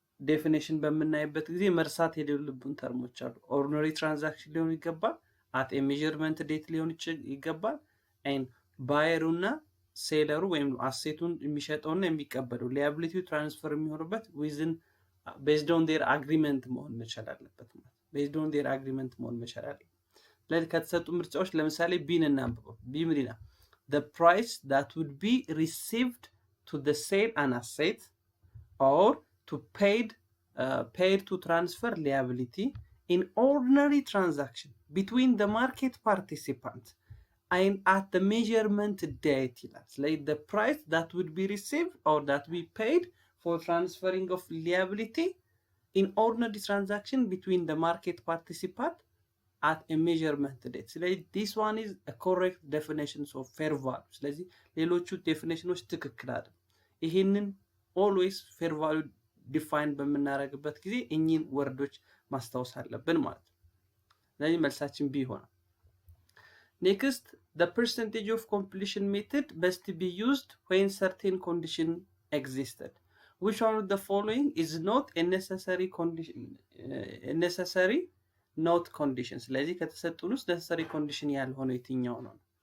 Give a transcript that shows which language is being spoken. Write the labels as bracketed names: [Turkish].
[Amharic] ዴፊኒሽን በምናይበት ጊዜ መርሳት የሌሉብን ተርሞች አሉ። ኦርዲነሪ ትራንዛክሽን ሊሆን ይገባል፣ አት ኤ ሜዠርመንት ዴት ሊሆን ይገባል፣ ኤንድ ባየሩና ሴለሩ ወይም አሴቱን የሚሸጠውና የሚቀበለው ሊያቢሊቲው ትራንስፈር የሚሆንበት ዊዝን ቤዝድ ኦን ዴር አግሪመንት መሆን መቻል አለበት ማለት ቤዝድ ኦን ዴር አግሪመንት መሆን መቻል አለበት። ስለዚህ ከተሰጡ ምርጫዎች ለምሳሌ ቢን እናንብበው። ቢ ምን ይላል? [English] the price that would be received to the sale an asset or to paid to transfer liability in ordinary transaction between the market participants and at the measurement date [Amharic] ይላል። ስለዚህ [English] the price that would be received or that we paid for transferring of liability in ordinary transaction between the market participant at a measurement date. ስለዚህ this one is a correct definition of fair value. [Amharic] ስለዚህ ሌሎቹ ዴፊኒሽኖች ትክክል አይደለም። ይሄንን always fair value ዲፋይን በምናደርግበት ጊዜ እኚህን ወርዶች ማስታወስ አለብን ማለት ነው። ስለዚህ መልሳችን ቢ ይሆናል። [English] Next, the percentage of completion method must be used when certain condition existed. Which one of the following is not a necessary condition? Necessary not condition. [Amharic] ስለዚህ ከተሰጡን ውስጥ necessary condition ያልሆነው የትኛው ነው?